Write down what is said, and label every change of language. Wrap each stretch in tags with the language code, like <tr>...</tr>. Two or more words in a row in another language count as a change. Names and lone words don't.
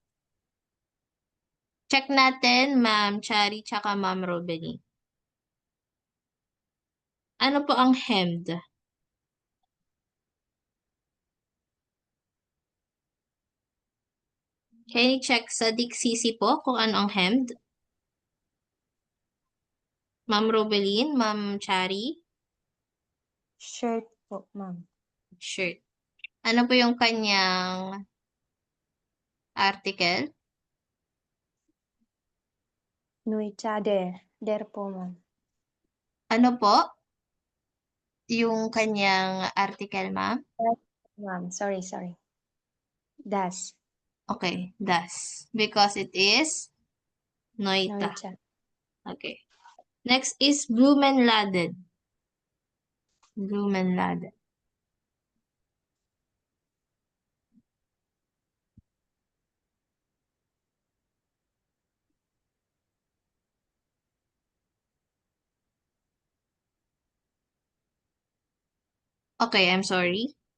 <tl>Check natin, Ma'am Chari, tsaka Ma'am Robeline. Ano po ang hemmed?</tl> <en>Can you check</en> <tl>sa Diksisi po kung ano ang hemmed? Ma'am Robeline, Ma'am Chari, Shirt po, ma'am. shirt. Ano po yung kanyang article? Nuicha. Der. Der po, ma'am. Ano po? Yung kanyang article, ma'am? Ma'am. Sorry. Das. Okay, das.</tl> <en>Because it is Noita. Noita. Okay. Next is Blumenladen. Blumenladen. Okay, I'm sorry.</en>